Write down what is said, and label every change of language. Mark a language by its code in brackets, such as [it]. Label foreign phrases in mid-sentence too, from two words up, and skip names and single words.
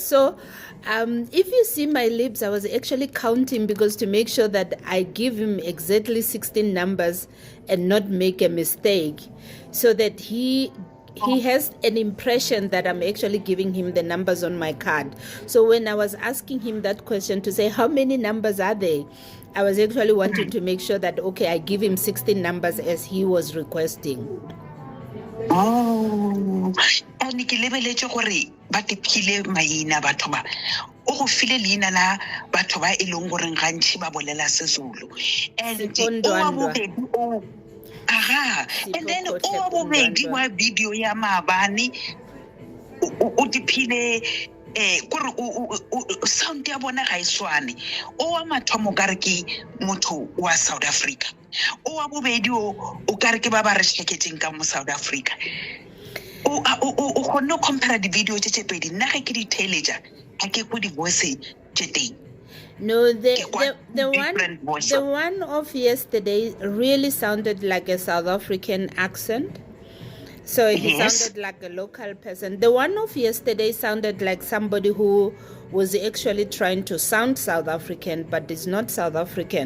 [en] So if you see my lips, I was actually counting, because to make sure that I give him exactly 16 numbers and not make a mistake, so that he has an impression that I'm actually giving him the numbers on my card. So when I was asking him that question to say, how many numbers are they? I was actually wanting to make sure that, okay, I give him 16 numbers as he was requesting. [nso] Oh, and ke lebeletse gore ba te phile maina batho ba o go file leina la batho ba e leng gore gantši ba bolela seZulu, [en] and and then [nso] o bobedi wa video ya maabane o diphile kore sound ya bona ga iswane o wa mathomo ka re ke motho wa South Africa, o wa bobedi o ka re ke ba ba re sheketseng ka mo South Africa. O kgonne compare di video tse pedi nna ge ke di teenager a ke go di voice tse teng. [en] No, the one of yesterday really sounded like a South African accent. So he sounded like a local person. The one of yesterday sounded like somebody who was actually trying to sound South African, but is not South African.